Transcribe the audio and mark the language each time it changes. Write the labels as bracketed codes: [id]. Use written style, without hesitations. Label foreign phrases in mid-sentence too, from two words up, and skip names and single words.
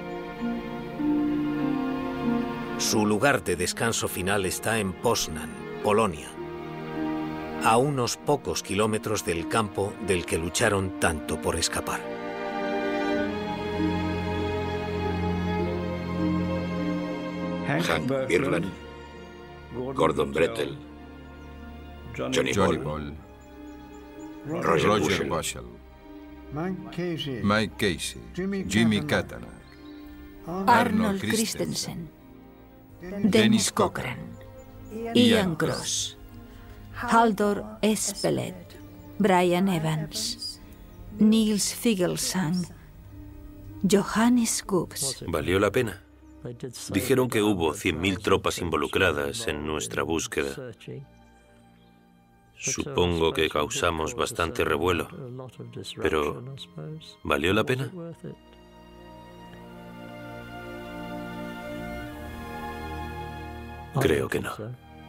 [es] Su lugar de descanso final está en Poznań, Polonia, a unos pocos kilómetros del campo del que lucharon tanto por escapar. Hank Birland, Gordon Brettel, Johnny Ball, Roger Bushell, Mike Casey, Jimmy Katana, Arnold Christensen, Dennis Cochran, Ian Cross, Haldor Espelet, Brian Evans, Niels Figelsang, Johannes Gubbs. ¿Valió la pena? Dijeron que hubo 100.000 tropas involucradas en nuestra búsqueda. Supongo que causamos bastante revuelo, pero ¿valió la pena? Creo que no.